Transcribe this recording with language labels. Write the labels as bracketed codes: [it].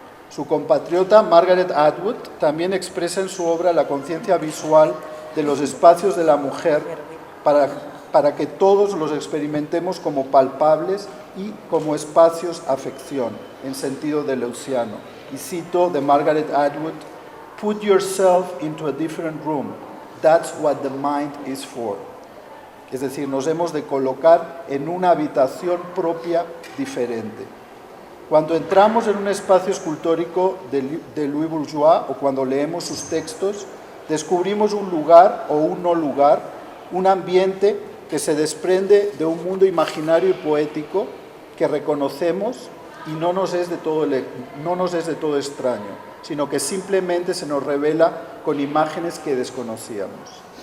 [es] Su compatriota Margaret Atwood también expresa en su obra la conciencia visual de los espacios de la mujer para que todos los experimentemos como palpables y como espacios afección, en sentido deleuziano. Y cito de Margaret Atwood: [en] "Put yourself into a different room. That's what the mind is for". [es] Es decir, nos hemos de colocar en una habitación propia diferente. Cuando entramos en un espacio escultórico de Louis Bourgeois o cuando leemos sus textos, descubrimos un lugar o un no lugar, un ambiente que se desprende de un mundo imaginario y poético que reconocemos y no nos es de todo extraño, sino que simplemente se nos revela con imágenes que desconocíamos.